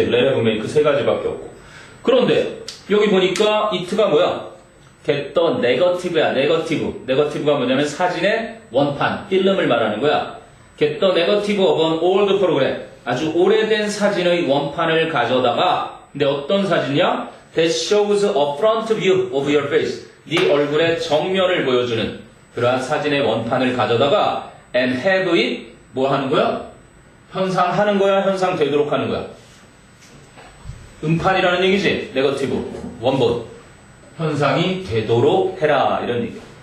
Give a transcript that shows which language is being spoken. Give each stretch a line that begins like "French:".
Korean: have make 세 가지밖에 없고. 그런데 여기 보니까 it가 뭐야?
English: get the negative
Korean: 야. negative가 뭐냐면 사진의 원판, 필름을 말하는 거야.
English: get the negative of an old program.
Korean: 아주 오래된 사진의 원판을 가져다가 근데 어떤 사진이야?
English: That shows a front view of your face.
Korean: 네 얼굴의 정면을 보여주는 그러한 사진의 원판을 가져다가
English: and have it
Korean: 뭐 하는 거야? 현상하는 거야? 현상되도록 하는 거야? 음판이라는 얘기지? 네거티브 원본 현상이 되도록 해라 이런 얘기야.